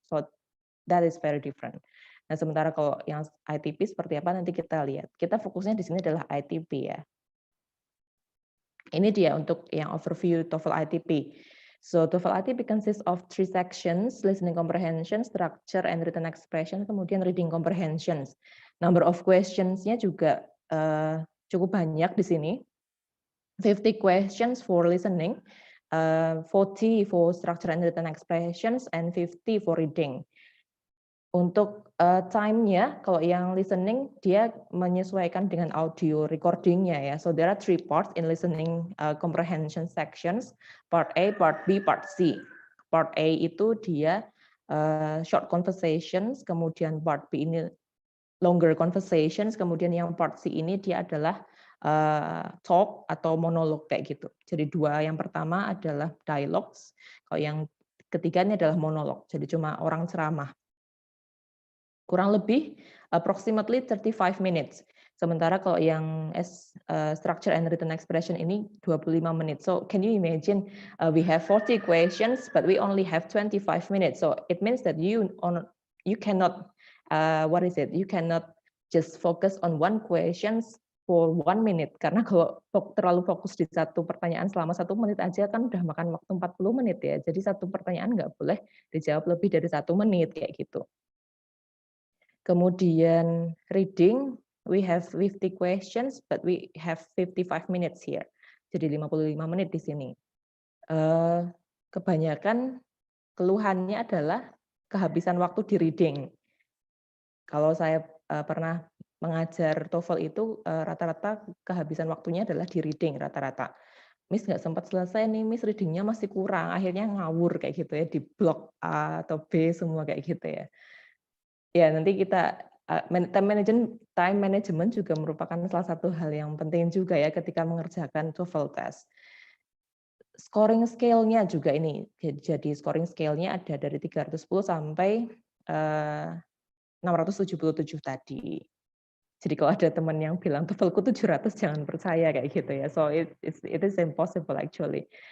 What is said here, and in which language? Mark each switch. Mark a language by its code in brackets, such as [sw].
[en] So, that is very different. [id] Nah, sementara kalau yang ITP seperti apa nanti kita lihat. Kita fokusnya di sini adalah ITP ya. Ini dia untuk yang overview TOEFL ITP. [en] So TOEFL ITP consists of 3 sections: listening comprehension, structure and written expression, kemudian reading comprehensions. Number of questions- [id] nya juga cukup banyak di sini. [en] 50 questions for listening, 40 for structure and written expressions, and 50 for reading. [id] Untuk time-nya, kalau yang listening dia menyesuaikan dengan audio recording-nya ya. [en] So there are 3 parts in listening comprehension sections, part A, part B, part C. [id] Part A itu dia short conversations, kemudian part B ini longer conversations, kemudian yang part C ini dia adalah talk atau monolog kayak gitu. Jadi 2 yang pertama adalah dialogues, kalau yang ketiga ini adalah monolog. Jadi cuma orang ceramah. Kurang lebih [en] approximately 35 minutes. [id] Sementara kalau yang structure and written expression ini 25 menit. [en] So can you imagine we have 40 questions but we only have 25 minutes. So it means that you cannot you cannot just focus on one questions for 1 minute, [id] karena kalau terlalu fokus di satu pertanyaan selama 1 menit aja kan udah makan waktu 40 menit ya. Jadi satu pertanyaan nggak boleh dijawab lebih dari 1 menit kayak gitu. [en] Kemudian reading, we have 50 questions, but we have 55 minutes here. [id] Jadi 55 menit di sini. Kebanyakan keluhannya adalah kehabisan waktu di reading. Kalau saya pernah mengajar TOEFL itu rata-rata kehabisan waktunya adalah di reading rata-rata. Miss nggak sempat selesai nih, Miss readingnya masih kurang, akhirnya ngawur kayak gitu ya, di blok A atau B semua kayak gitu ya. Ya, nanti kita time management juga merupakan salah satu hal yang penting juga ya ketika mengerjakan TOEFL test. Scoring scale-nya juga ini, jadi scoring scale-nya ada dari 310 sampai 677 tadi. Jadi kalau ada teman yang bilang TOEFL-ku 700 jangan percaya kayak gitu ya. [en] So it is impossible actually.